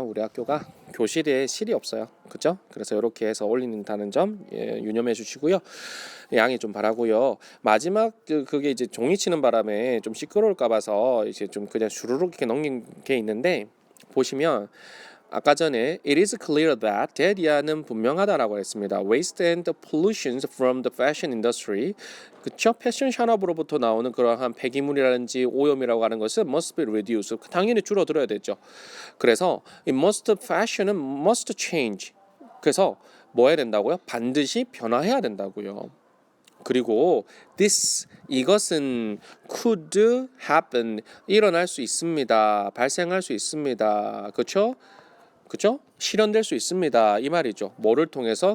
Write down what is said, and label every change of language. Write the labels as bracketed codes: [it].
[ko] 우리 학교가 교실에 실이 없어요. 그죠? 그래서 이렇게 해서 올린다는 점 유념해 주시고요. 양해 좀 바라고요. 마지막 그게 이제 종이 치는 바람에 좀 시끄러울까 봐서 이제 좀 그냥 주르륵 이렇게 넘긴 게 있는데 보시면 아까 전에 [en] it is clear that that [ko] 이야는 분명하다라고 했습니다. [en] Waste and pollutions from the fashion industry. [ko] 그쵸? 패션 산업으로부터 나오는 그러한 폐기물이라든지 오염이라고 하는 것은 [en] must be reduced. [ko] 당연히 줄어들어야 되죠. 그래서 [en] it must fashion은 must change. [ko] 그래서 뭐 해야 된다고요? 반드시 변화해야 된다고요. 그리고 this 이것은 [en] could happen [ko] 일어날 수 있습니다. 발생할 수 있습니다. 그렇죠? 그죠? 실현될 수 있습니다. 이 말이죠. 뭐를 통해서?